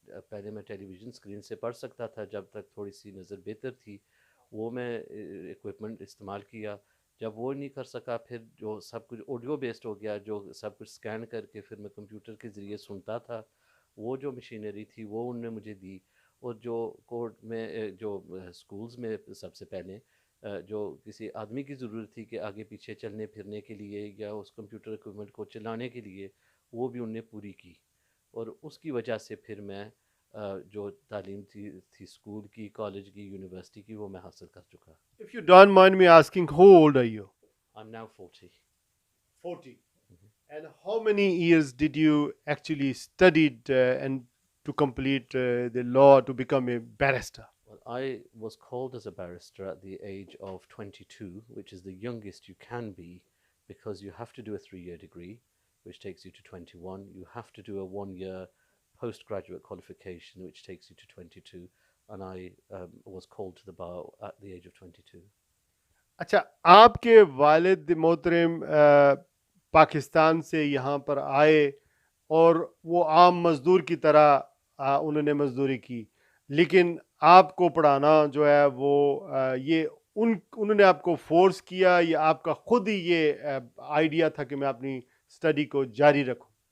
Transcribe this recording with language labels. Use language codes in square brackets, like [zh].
[ur] پہلے میں ٹیلی vision screen سے پڑھ سکتا تھا جب تک تھوڑی سی نظر بہتر تھی، وہ میں اکوپمنٹ استعمال کیا۔ جب وہ نہیں کر سکا، پھر جو سب کچھ آڈیو بیسڈ ہو گیا، جو سب کچھ سکین کر کے پھر میں کمپیوٹر کے ذریعے سنتا تھا، وہ جو مشینری تھی وہ ان نے مجھے دی۔ اور جو کورٹ میں جو سکولز میں سب سے پہلے جو کسی آدمی کی ضرورت تھی کہ آگے پیچھے چلنے پھرنے کے لیے یا اس کمپیوٹر اکوپمنٹ کو چلانے کے لیے، وہ بھی ان نے پوری کی، اور اس کی وجہ سے پھر میں جو تعلیم تھی اسکول کی، کالج کی، یونیورسٹی کی، وہ میں حاصل کر چکا۔ [en] If you don't mind me asking, how old are you? I'm now 40. 40. And how many years did you actually studied and to complete the law to become a barrister? Well, I was called as a barrister at the age of 22, which is the youngest you can be, because you have to do a 3-year degree, which takes you to 21. You have to do a 1-year postgraduate qualification, which takes you to 22. And I was called to the bar at the age of 22. [ur] اچھا، آپ کے والد محترم پاکستان سے یہاں پر آئے، اور وہ عام مزدور کی طرح انہوں نے مزدوری کی، لیکن آپ کو پڑھانا جو ہے وہ یہ انہوں نے آپ کو فورس کیا، یا آپ کا خود ہی یہ آئیڈیا تھا کہ میں اپنی اسٹڈی کو جاری رکھوں؟